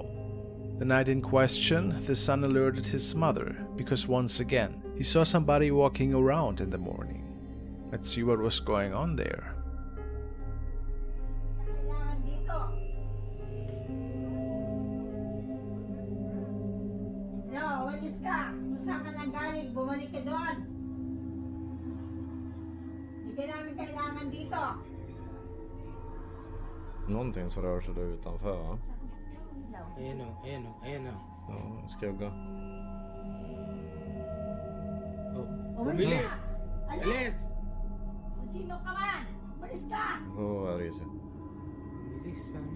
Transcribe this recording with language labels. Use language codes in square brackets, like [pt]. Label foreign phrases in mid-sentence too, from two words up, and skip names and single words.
[en] The night in question, the son alerted his mother, because once again, he saw somebody walking around in the morning. Let's see what was going on there. No, [tl] walis ka. Kung saan ka nang galing, bumalik ka doon. Hindi namin kailangan dito. [sv] Någonting som rör sig där utanför, va? [tl] Ayan o. [sv] Ja, skugga. [tl] Bilis! Alis! Kung sino ka man, walis ka. [sv] Vad är det? [tl] Bilis, Tami.